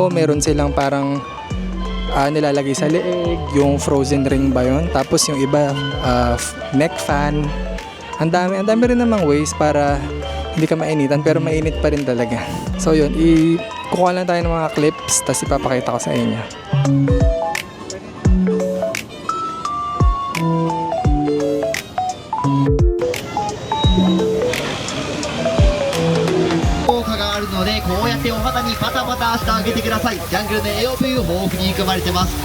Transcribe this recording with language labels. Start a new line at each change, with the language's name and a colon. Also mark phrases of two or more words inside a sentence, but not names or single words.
Filipino: Meron silang parang nilalagay sa leeg, yung
English: frozen ring
Filipino: ba yun? Tapos yung iba,
English: neck fan.
Filipino: Ang dami rin namang ways para hindi ka mainitan, pero mainit pa rin talaga. So yun, kukuha lang tayo ng mga clips, tapos ipapakita ko sa inyo.
Japanese: 効果があるのでこうやってお肌にパタパタしてあげてください。ジャングルの栄養分豊富に含まれてます。